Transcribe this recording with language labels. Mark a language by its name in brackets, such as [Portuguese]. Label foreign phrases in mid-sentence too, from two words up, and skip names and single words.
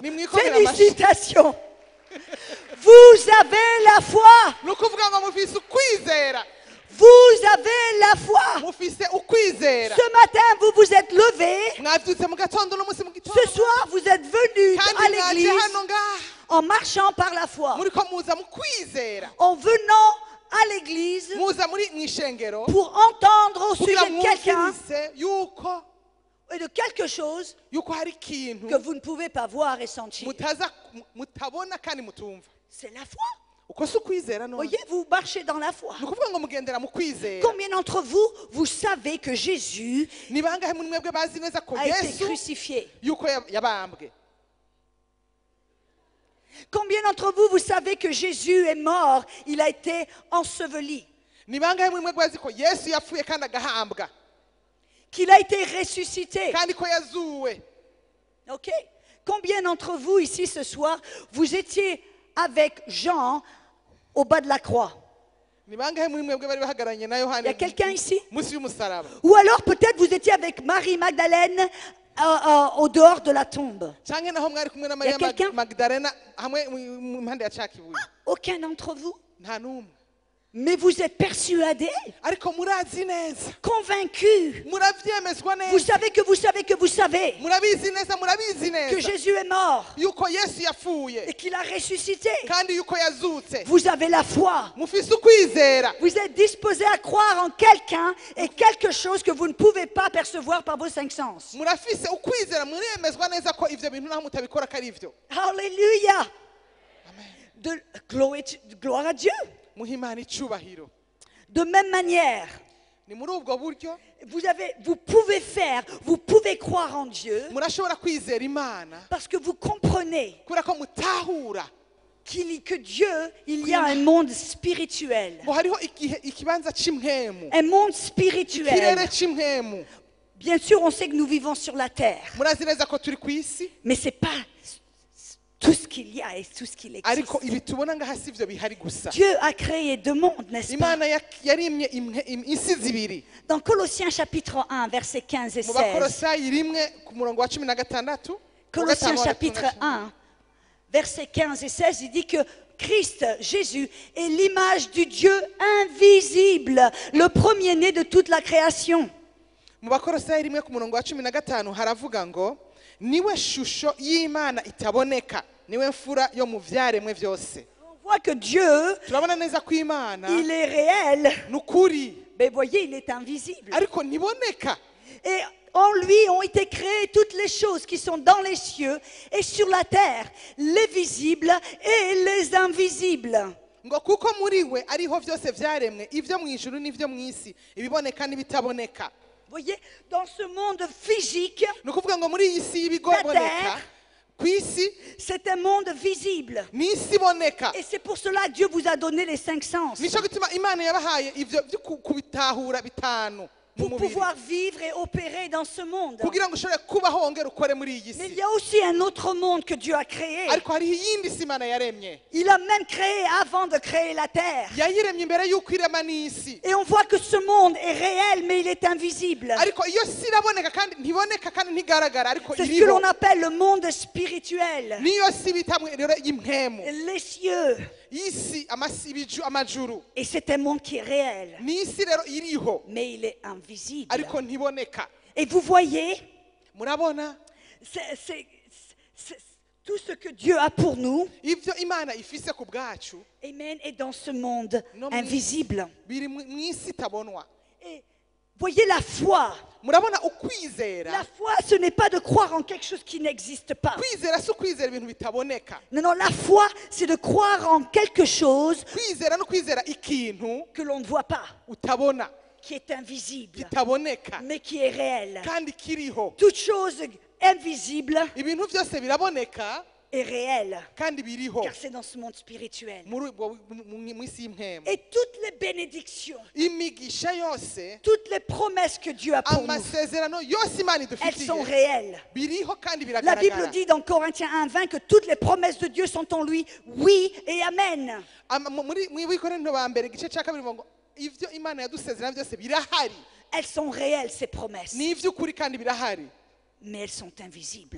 [Rundi] Mais mwikongera amashyi. [French] Félicitations. Vous avez la foi. [Rundi] ni ukuvuga ngo mufise ukwizera [French] Vous avez la foi. [Rundi] mufise ukwizera [French] Ce matin, vous vous êtes levé. [Rundi] mwavyutse mu gatondo n'umunsi mu gitondo [French] Ce soir, vous êtes venu à [Rundi] kandi mwaje [French] l'église [Rundi] hano ngaha [French] en marchant par la foi. [Rundi] muriko muza mu kwizera [French] En venant à l'église [Rundi] muza muri mw'ishengero [French] pour entendre au [Rundi] kugira [French] sujet de quelqu'un [Rundi] mwumvirize yuko [French] et de quelque chose [Rundi] yuko hari ikintu [French] que vous ne pouvez pas voir et sentir. [Rundi] mutabona kandi mutumva [French] C'est la foi. [Rundi] uko si ukwizera none [French] Voyez, vous marchez dans la foi. [Rundi] ni ukuvuga ngo mugendera mu kwizera [French] Combien d'entre vous, vous savez que Jésus [Rundi] ni bangahe muri mwebwe bazi neza ko [French] a été [Rundi] yesu [French] crucifié? [Rundi] yuko yabambwe [French] Combien d'entre vous, vous savez que Jésus est mort, il a été enseveli, [Rundi] ni bangahe muri mwebwe bazi ko yesu yapfuye kandi agahambwa [French] qu'il a été ressuscité? [Rundi] kandi ko yazuwe [French] Ok? Combien d'entre vous ici ce soir, vous étiez avec Jean au bas de la croix? [Rundi] ni bangahe muri mwebwe bari bahagararanye na [French] Il y [Rundi] yohani [French] a quelqu'un ici? [Rundi] munsi y'umusaraba [French] Ou alors peut-être vous étiez avec Marie Magdalène au dehors de la tombe. [Rundi] canke naho mwari kumwe na mariya [French] quelqu'un? [Rundi] magdalena hamwe mu mpande ya cakibuye [French] Aucun d'entre vous. [Rundi] nta n'umwe [French] Mais vous êtes persuadés, [Rundi] ariko murazi neza [French] convaincus. [Rundi] muravyemezwa [French] Vous [Rundi] neza [French] savez que vous savez que vous savez [Rundi] murabizi neza murabizi [French] que [Rundi] neza [French] Jésus est mort [Rundi] yuko yesu yapfuye [French] et qu'il a ressuscité. [Rundi] kandi yuko yazutse [French] Vous avez la foi. [Rundi] mufise ukwizera [French] Vous êtes disposé à croire en quelqu'un et quelque chose que vous ne pouvez pas percevoir par vos cinq sens. [Rundi] murafise ukwizera muremezwa neza ko ivyo bintu naho mutabikora ko ari vyo [French] Alléluia. Gloire à Dieu. [Rundi] muha imana icubahiro [French] De même manière, [Rundi] ni muri ubwo buryo [French] vous pouvez croire en Dieu [Rundi] murashobora kwizera imana [French] parce que vous comprenez [Rundi] kubera ko mutahura [French] que Dieu, il y a un monde spirituel. [Rundi] ngo hariho ikibanza c'imwemu [French] Un monde [Rundi] ikirere [French] spirituel. [Rundi] c'imwemu [French] Bien sûr, on sait que nous vivons sur la terre, [Rundi] murazi neza ko turi ku isi [French] mais ce n'est pas tout ce qu'il y a et tout ce qu'il existe. [Rundi] ariko ibi tubona ngaha si vyo bihari gusa [French] Dieu a créé deux mondes, n'est-ce pas? [Rundi] imana yarimye isi zibiri [French] Dans Colossiens chapitre 1, versets 15 et [Rundi] mu [French] 16. [Rundi] bakorosayi rimwe ku murongo wa 16 [French] Colossiens chapitre 1, versets 15 et 16, il dit que Christ, Jésus, est l'image du Dieu invisible, le premier-né de toute la création. [Rundi] mu bakorosayi rimwe ku murongo wa 15 haravuga ngo niwe shusho y'imana itaboneka niwe mfura yo mu vyaremwe vyose [French] On voit que Dieu, [Rundi] turabona neza ko imana [French] il est réel, [Rundi] nukuri [French] mais voyez, il est invisible. [Rundi] ariko ntiboneka [French] Et en lui ont été créées toutes les choses qui sont dans les cieux et sur la terre, les visibles et les invisibles. [Rundi] ngo kuko muri we ariho vyose vyaremwe ivyo mw'ijuru n'ivyo mw'isi ibiboneka n'ibitaboneka [French] Voyez, dans ce monde physique, [Rundi] ni ukuvuga ngo muri iyi si y'ibigoboneka ku isi [French] c'est un monde visible. [Rundi] ni isi iboneka [French] Et c'est pour cela que Dieu vous a donné les cinq sens. [Rundi] nico gituma imana yabahaye ivyo vyo kubitahura bitanu [French] pour [Rundi] mubiri [French] pouvoir vivre et opérer dans ce monde. [Rundi] kugira ngo ushobore kubaho wongere ukore muri iyi [French] Mais il [Rundi] si [French] y a aussi un autre monde que Dieu a créé. [Rundi] ariko hariho iyindi si imana yaremye [French] Il a même créé avant de créer la terre. [Rundi] yayiremye imbere y'uko irema n'isi [French] Et on voit que ce monde est réel, mais il est invisible. [Rundi] ariko iyo si iraboneka kandi ntiboneka kandi ntigaragara ariko [French] C'est ce que [Rundi] iriho [French] l'on appelle le monde spirituel. [Rundi] niyo si bita rero y'impwemu [French] Les cieux. [Rundi] isi amajuru [French] Et c'est un monde qui est réel, [Rundi] ni isi rero iriho [French] mais il est invisible. [Rundi] ariko ntiboneka [French] Et vous voyez, [Rundi] murabona [French] c'est tout ce que Dieu a pour nous, [Rundi] ibyo imana ifise ku bwacu [French] amen, est dans ce monde No, invisible. [Rundi] biri mu isi itabonwa [French] Et voyez la foi. [Rundi] murabona ukwizera [French] La foi, ce n'est pas de croire en quelque chose qui n'existe pas. [Rundi] kwizera si ukwizera ibintu bitaboneka [French] Non, non, la foi, c'est de croire en quelque chose [Rundi] kwizera no kwizera ikintu [French] que l'on ne voit pas, [Rundi] utabona [French] qui est invisible, [Rundi] kitaboneka [French] mais qui est réel. [Rundi] kandi kiriho [French] Toute chose invisible [Rundi] ibintu byose biraboneka [French] est réelle, [Rundi] kandi biriho [French] car c'est dans ce monde spirituel. [Rundi] mu isi y'impwemu [French] Et toutes les bénédictions, [Rundi] imigisha yose [French] toutes les promesses que Dieu a pour nous, [Rundi] amasezerano yose imana [French] elles sont [Rundi] idufitiye [French] réelles. [Rundi] biriho kandi [French] La Bible [Rundi] biragaragara [French] dit dans Corinthiens 1:20 que toutes les promesses de Dieu sont en lui, oui et amen. [Rundi] mu bikorinto ba mbere igice cya kabiri ngo ibyo imana yadusezerana byose birahari [French] Elles sont réelles, ces promesses, [Rundi] ni iby'ukuri kandi birahari [French] mais elles sont invisibles.